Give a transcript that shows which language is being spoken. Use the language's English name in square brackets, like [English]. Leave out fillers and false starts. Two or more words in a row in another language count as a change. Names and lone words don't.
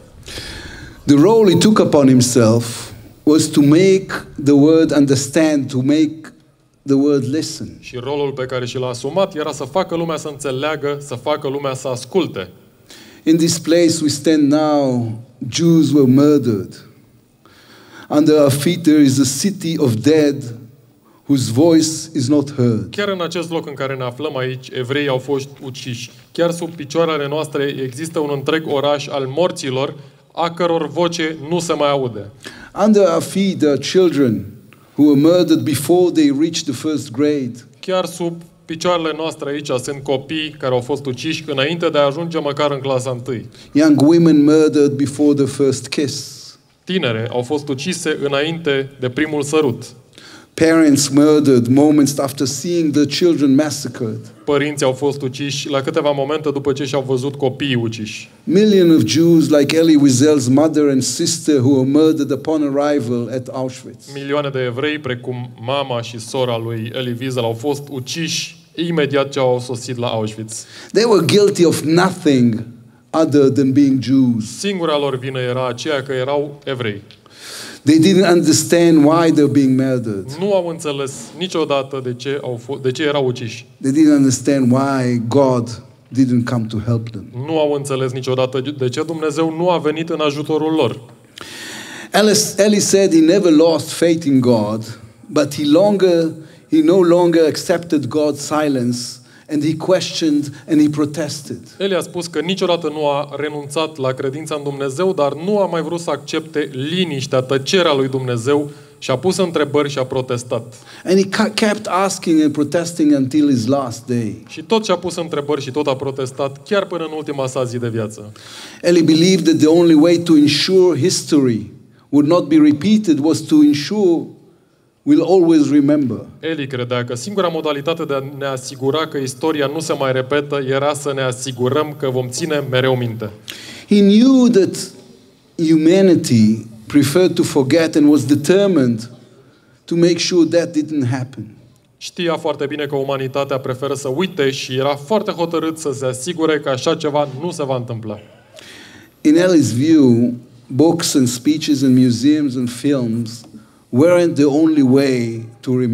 [English] The role he took upon himself was to make the word understand, to make the word listen. [Romanian] Și rolul pe care și l-a asumat era să facă lumea să înțeleagă, să facă lumea să asculte. [English] In this place we stand now, Jews were murdered. Under our feet there is a city of dead whose voice is not heard. [Romanian] Chiar în acest loc în care ne aflăm aici, evreii au fost uciși. Chiar sub picioarele noastre există un întreg oraș al morților, a căror voce nu se mai aude. [English] Under our feet there are children who were murdered before they reached the first grade. [Romanian] Chiar sub picioarele noastre aici sunt copii care au fost uciși înainte de a ajunge măcar în clasa 1. [English] Young women murdered before the first kiss. [Romanian] Tinere au fost ucise înainte de primul sărut. [English] Parents murdered moments after seeing the children massacred. [Romanian] Părinții au fost uciși la câteva momente după ce și-au văzut copiii uciși. [English] Millions of Jews like Elie Wiesel's mother and sister who were murdered upon arrival at Auschwitz. [Romanian] Milioane de evrei, precum mama și sora lui Elie Wiesel, au fost uciși imediat ce au sosit la Auschwitz. [English] They were guilty of nothing other than being Jews. [Romanian] Singura lor vină era aceea că erau evrei. [English] They didn't understand why they're being murdered. [Romanian] Nu au înțeles niciodată de ce erau uciși. [English] They didn't understand why God didn't come to help them. [Romanian] Nu au înțeles niciodată de ce Dumnezeu nu a venit în ajutorul lor. [English] Elie said he never lost faith in God, but he no longer accepted God's silence, and he questioned and he protested. [Romanian] Elie a spus că niciodată nu a renunțat la credința în Dumnezeu, dar nu a mai vrut să accepte liniștea, tăcerea lui Dumnezeu și a pus întrebări și a protestat. [English] And he kept asking and protesting until his last day. [Romanian] Și tot ce a pus întrebări și tot a protestat chiar până în ultima sa zi de viață. [English] Elie believed that the only way to ensure history would not be repeated was to ensure we'll always remember. [Romanian] Elie credea că singura modalitate de a ne asigura că istoria nu se mai repetă era să ne asigurăm că vom ține mereu minte. [English] He knew that humanity preferred to forget and was determined to make sure that didn't happen. [Romanian] Știa foarte bine că umanitatea preferă să uite și era foarte hotărât să se asigure că așa ceva nu se va întâmpla. [English] In Elie's view, books and speeches and museums and films weren't the only way to remember.